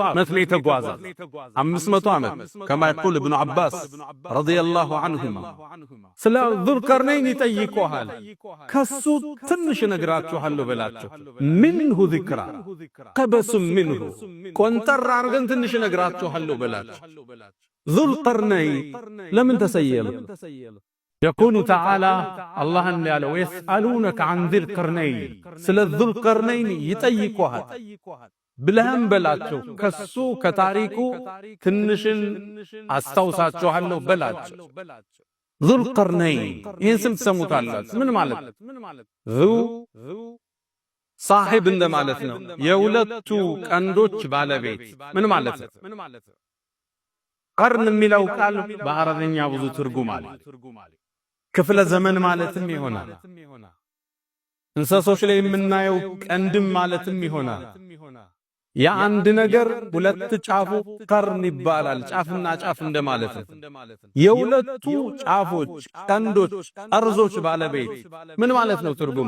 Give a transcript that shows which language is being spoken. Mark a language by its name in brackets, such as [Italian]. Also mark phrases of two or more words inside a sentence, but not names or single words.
[Amharic] ዓመት ነው የተጓዘ። 500 ዓመት [Arabic] كما يقول ابن عباس رضي الله عنهما። [Amharic] ስለ ዙልቀርነይን ይጠይቁሃል፣ ከሱ ትንሽ እነግራችኋለሁ በላቸው። [Arabic] منه ذكرا قبسا منه፣ [Amharic] ቆንጠር አርገን ትንሽ እነግራችኋለሁ በላቸው። ዙልቀርነይን ለምን ተሰየመ? [Arabic] يقول تعالى الله قال ويسألونك عن ذي القرنين [Amharic] ስለ [Arabic] ذو القرنين [Amharic] ይጠይቁሃል ብለህም በላቸው ከሱ ከታሪኩ ትንሽን አስታውሳችኋለሁ በላቸው። [Arabic] ذو القرنين [Amharic] ይህን ስም ትሰሙታላችሁ። ምን ማለት [Arabic] ذو صاحب [Amharic] እንደማለት ነው። የሁለቱ ቀንዶች ባለቤት ምን ማለት ነው? ቀርን የሚለው ቃል በአረብኛ ብዙ ትርጉም አለ። ክፍለ ዘመን ማለትም ይሆናል። እንስሶች ላይ የምናየው ቀንድም ማለትም ይሆናል። የአንድ ነገር ሁለት ጫፉ ቀርን ይባላል። ጫፍና ጫፍ እንደማለት ነው። የሁለቱ ጫፎች ቀንዶች ጠርዞች ባለቤት ምን ማለት ነው ትርጉሙ?